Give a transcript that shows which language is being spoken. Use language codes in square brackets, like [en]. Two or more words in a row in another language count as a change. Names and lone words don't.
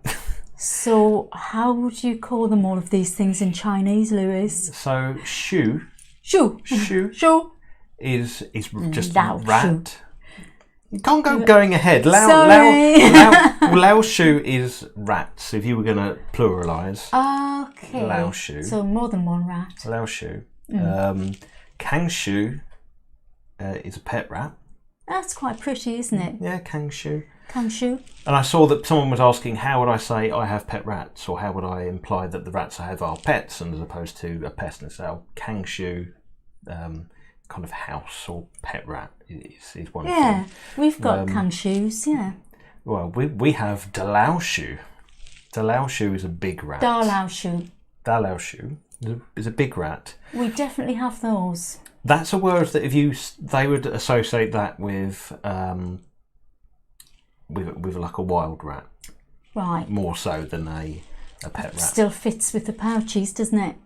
[en] So how would you call them all of these things in Chinese, Lewis? So shu is just Lao rat. shu. You can't go going ahead. Sorry. [zh] 老鼠 [en] is rats. If you were going to pluralise. Okay. [zh] 老鼠. [en] So more than one rat. [zh] 老鼠. 康鼠 [en] is a pet rat. That's quite pretty, isn't it? Yeah, [zh] 康鼠. 康鼠. [en] And I saw that someone was asking, how would I say I have pet rats, or how would I imply that the rats I have are pets, and as opposed to a pest, and say, [zh] 康鼠, [en] kind of house or pet rat is one. Yeah, we've got [zh] 康鼠. [en] Yeah. Well, we have [zh] 大老鼠. 大老鼠 [en] is a big rat. [zh] 大老鼠. 大老鼠 [en] is a big rat. We definitely have those. That's a word that they would associate that with like a wild rat, right? More so than a pet rat. Still fits with the pouchies, doesn't it?